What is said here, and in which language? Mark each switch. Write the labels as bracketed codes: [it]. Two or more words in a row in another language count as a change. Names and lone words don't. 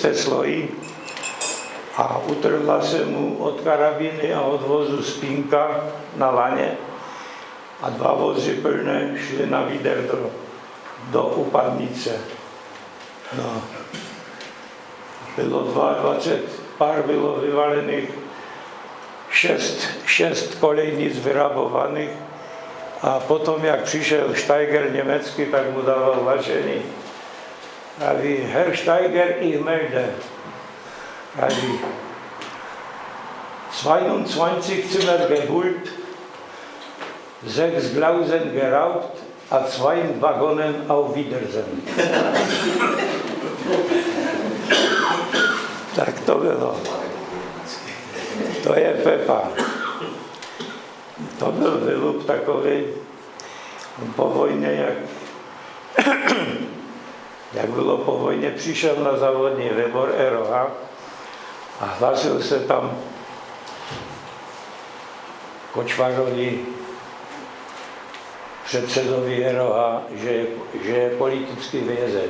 [cs] sloji a utrhla se mu od karabíny a od vozu spínka na laně a 2 vozy plné šly na výder do upadnice. No. Bylo 22 pár, bylo vyvalených, 6 kolejnic vyrabovaných a potom, jak přišel Steiger německý, tak mu dával vážení. Praví, [de] Herr Steiger, ich melde. Praví, 22 Zimmer geholt, 6 Glausen geraubt a 2 Wagonen auf Wiedersehen. [cs] Tak to bylo. To je Pepa. To byl vylup takový po vojně, jak bylo po vojně, přišel na závodní výbor ROH a hlásil se tam Kočvarovi, předsedovi ROH, že je politický vězeň.